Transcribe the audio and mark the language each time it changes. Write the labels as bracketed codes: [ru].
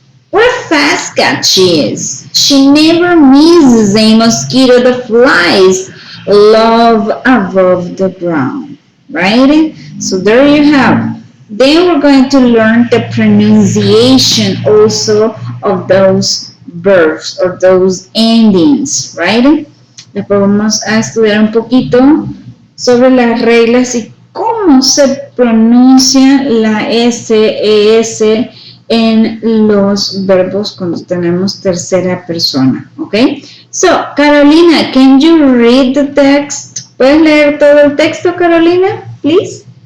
[en] What a fast cat she is. She never misses a mosquito that flies love above the ground. Right? So there you have. Then we're going to learn the pronunciation also of those verbs or those endings. Right? [es] Después vamos a estudiar un poquito sobre las reglas y cómo se pronuncia la S en los verbos cuando tenemos tercera persona, ¿ok? [en] So, Carolina, can you read the text? [es] ¿Puedes leer todo el texto, Carolina, please?